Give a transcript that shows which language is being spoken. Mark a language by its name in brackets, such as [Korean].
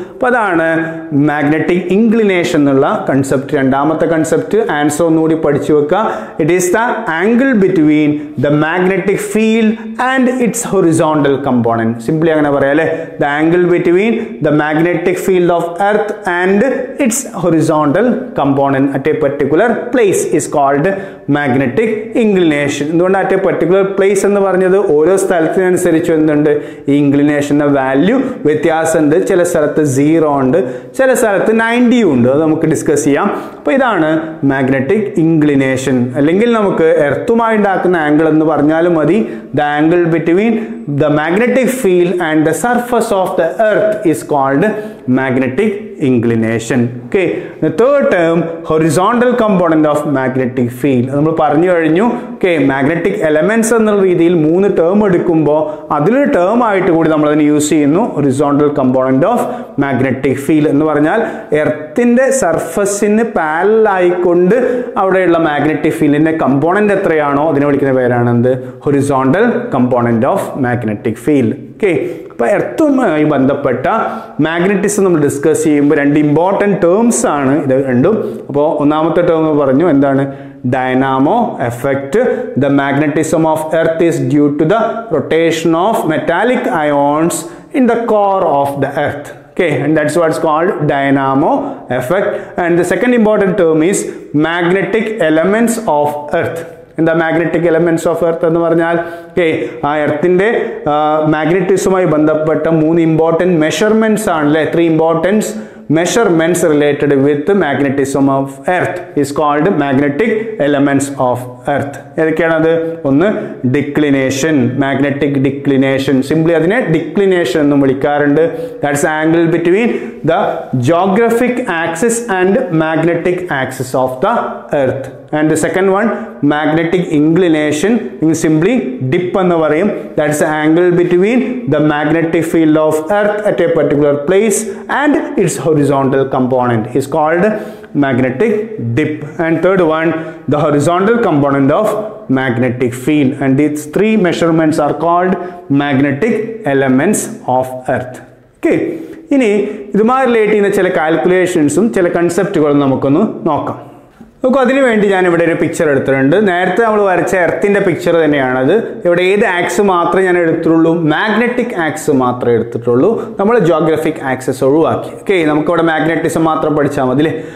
[Malayalam] അപ്പോൾ അതാണ് magnetic inclination എന്നുള്ള കൺസെപ്റ്റ്. രണ്ടാമത്തെ കൺസെപ്റ്റ് ആൻസർ ഒന്നുകൂടി പഠിച്ചു വെക്കുക. [English] It is the angle between the magnetic field and its horizontal component. [Malayalam] Simply അങ്ങനെ പറയാം അല്ലേ, [English] The angle between the magnetic field of earth and its horizontal component at a particular place is called magnetic inclination. [Malayalam] എന്തുകൊണ്ട് [English] at a particular place [Malayalam] എന്ന് പറഞ്ഞത് ഓരോ സ്ഥലത്തിനനുസരിച്ച് എന്തുണ്ട് ഈ ഇൻക്ലിനേഷൻ്റെ value വ്യത്യാസമുണ്ട്. ചില സ്ഥലത്ത് 0 ഉണ്ട്, ചില സ്ഥലത്ത് 90 ഉണ്ട്. അത് നമുക്ക് ഡിസ്കസ് ചെയ്യാം. അപ്പോൾ ഇതാണ് മാഗ്നറ്റിക് ഇൻക്ലിനേഷൻ. അല്ലെങ്കിൽ നമുക്ക് എർത്തുമായി ഉണ്ടാക്കുന്ന ആംഗിൾ എന്ന് പറഞ്ഞാലും മതി. [English] The angle between the magnetic field and the surface of the earth is called magnetic inclination. Okay, the third term, horizontal component of magnetic field. [Malayalam] നമ്മൾ പറഞ്ഞു കഴിഞ്ഞു. Okay, magnetic elements എന്നുള്ള രീതിയിൽ 3 ടേം എടുക്കുമ്പോൾ അതിലൊരു ടേം ആയിട്ട് കൂടി നമ്മൾ അതിനെ യൂസ് ചെയ്യുന്നു. horizontal component of magnetic field എന്ന് പറഞ്ഞാൽ എർത്തിന്റെ സർഫസിന് പാരലൽ ആയിക്കൊണ്ട് അവിടെയുള്ള മാഗ്നറ്റിക് ഫീൽഡിന്റെ കമ്പോണന്റ് എത്രയാണോ അതിനെ വിളിക്കുന്ന പേരാണ് എന്ത് horizontal component of magnetic field. Okay, അപ്പോൾ എർത്തുമായി ബന്ധപ്പെട്ട മാഗ്നറ്റിസം നമ്മൾ ഡിസ്കസ് ചെയ്യുമ്പോൾ 2 ഇമ്പോർട്ടൻറ്റ് ടേംസ് ആണ് ഇത് രണ്ടും. അപ്പോൾ ഒന്നാമത്തെ ടേം പറഞ്ഞു എന്താണ് dynamo effect. [English] The magnetism of earth is due to the rotation of metallic ions in the core of the earth. Okay, and that's what's called dynamo effect. And the second important term is magnetic elements of earth. [Malayalam] എന്താ magnetic elements of earth എന്ന് പറഞ്ഞാൽ ആ എർത്തിന്റെ മാഗ്നറ്റിസവുമായി ബന്ധപ്പെട്ട 3 important measurements ആണല്ലേ. [English] 3 important measurements related with magnetism of earth is called magnetic elements of earth. [Malayalam] ഏതൊക്കെയാണത്? ഒന്ന് declination, magnetic declination. Simply അതിനെ declination എന്നും വിളിക്കാറുണ്ട്. [English] That's angle between the geographic axis and magnetic axis of the earth. And the second one, magnetic inclination, simply dip [Malayalam] എന്ന് പറയും. [English] That's the angle between the magnetic field of earth at a particular place and its horizontal component is called magnetic dip. And third one, the horizontal component of magnetic field. And these 3 measurements are called magnetic elements of earth. [Malayalam] Okay, ഇനി ഇതുമായി relate ചെയ്യുന്ന ചില കാൽക്കുലേഷൻസും ചില കൺസെപ്റ്റുകളും നമുക്കൊന്ന് നോക്കാം. നോക്കൂ, അതിനുവേണ്ടി ഞാൻ ഇവിടെ ഒരു പിക്ചർ എടുത്തിട്ടുണ്ട്. നേരത്തെ നമ്മൾ വരച്ച എർത്തിൻ്റെ പിക്ചർ തന്നെയാണത്. ഇവിടെ ഏത് ആക്സ് മാത്രമേ ഞാൻ എടുത്തിട്ടുള്ളൂ? മാഗ്നറ്റിക് ആക്സ് മാത്രമേ എടുത്തിട്ടുള്ളൂ. നമ്മൾ ജോഗ്രഫിക് ആക്സസ് ഒഴിവാക്കി. ഓക്കെ, നമുക്കിവിടെ മാഗ്നറ്റിസം മാത്രം പഠിച്ചാൽ മതി അല്ലേ.